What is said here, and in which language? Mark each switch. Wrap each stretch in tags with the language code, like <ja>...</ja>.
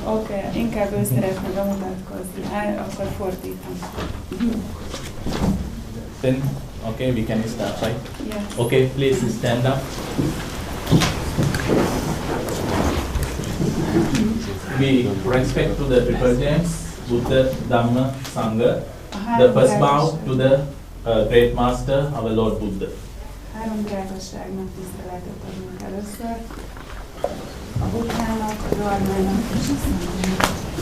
<hu>Okay, inkább ő szeretne bemutatkozni. Akkor fordítom.</hu> <en>Then, okay, we can start, right? Yes. Okay, please stand up. We respect to the triple gems, Buddha, Dhamma, Sangha. The first bow to the great master, our Lord Buddha.</en> <hu>Három drágaságnak tiszteletet adunk először. A Buddhának, a Dharmának és a Sanghának.</hu>